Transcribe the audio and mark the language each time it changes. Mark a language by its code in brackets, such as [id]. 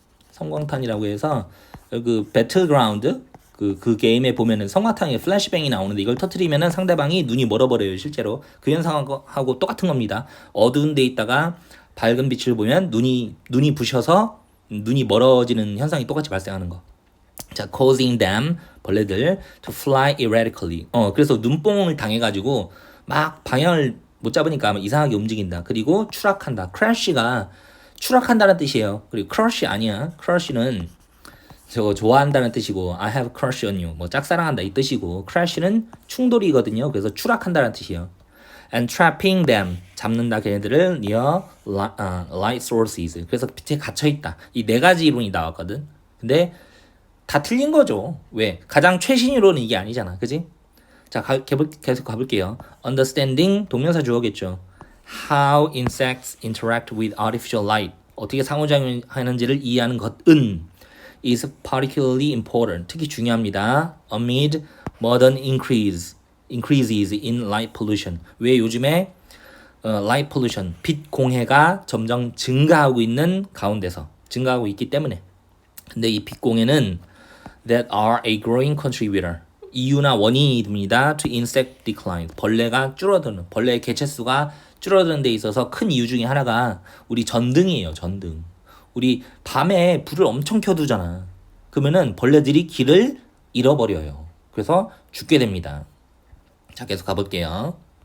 [ko] 섬광탄이라고 해서 그 배틀그라운드 그 게임에 보면은 섬광탄에 플래시뱅이 나오는데 이걸 터트리면은 상대방이 눈이 멀어버려요. 실제로 그 현상하고 똑같은 겁니다. 어두운 데 있다가 밝은 빛을 보면 눈이 부셔서 눈이 멀어지는 현상이 똑같이 발생하는 거. [en] 자, causing them [ko] 벌레들 [en] to fly erratically. [ko] 그래서 눈뽕을 당해가지고 막 방향을 못 잡으니까 이상하게 움직인다. 그리고 추락한다. crash가 추락한다는 뜻이에요. 그리고 crush 아니야. crush는 저거 좋아한다는 뜻이고 [en] I have crush on you. [ko] 뭐 짝사랑한다 이 뜻이고 crash는 충돌이거든요. 그래서 추락한다는 뜻이에요. [en] and trapping them [ko] 잡는다 걔네들을 [en] near light sources. [ko] 그래서 빛에 갇혀 있다. 이 네 가지 이론이 나왔거든. 근데 다 틀린 거죠. 왜? 가장 최신 이론은 이게 아니잖아. 그지? 자, 계속 가볼게요. Understanding 동명사 주어겠죠. [en] How insects interact with artificial light. [ko] 어떻게 상호작용하는지를 이해하는 것은 [en] is particularly important. [ko] 특히 중요합니다. [en] Amid modern increases in light pollution. [ko] 왜 요즘에 light pollution, 빛 공해가 점점 증가하고 있는 가운데서 증가하고 있기 때문에. 근데 이 빛 공해는 [en] that are a growing contributor. [ko] 이유나 원인이 됩니다. [en] to insect decline. [ko] 벌레가 줄어드는 벌레의 개체수가 줄어드는 데 있어서 큰 이유 중에 하나가 우리 전등이에요. 전등. 우리 밤에 불을 엄청 켜두잖아. 그러면은 벌레들이 길을 잃어버려요. 그래서 죽게 됩니다. 자, 계속 가볼게요.